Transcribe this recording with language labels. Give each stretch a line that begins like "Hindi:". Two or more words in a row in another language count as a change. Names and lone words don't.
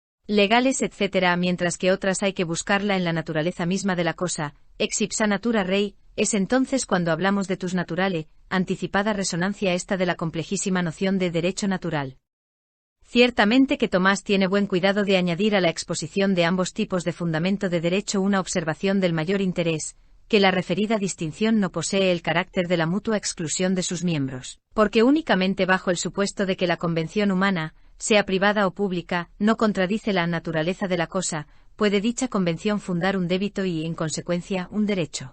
Spanish: legales, etc., mientras que otras hay que buscarla en la naturaleza misma de la cosa,
Latin: ex ipsa natura rei.
Spanish: Es entonces cuando hablamos de
Latin: tus naturale,
Spanish: anticipada resonancia esta de la complejísima noción de derecho natural. Ciertamente que Tomás tiene buen cuidado de añadir a la exposición de ambos tipos de fundamento de derecho una observación del mayor interés, que la referida distinción no posee el carácter de la mutua exclusión de sus miembros, porque únicamente bajo el supuesto de que la convención humana, sea privada o pública, no contradice la naturaleza de la cosa, puede dicha convención fundar un débito y, en consecuencia, un derecho.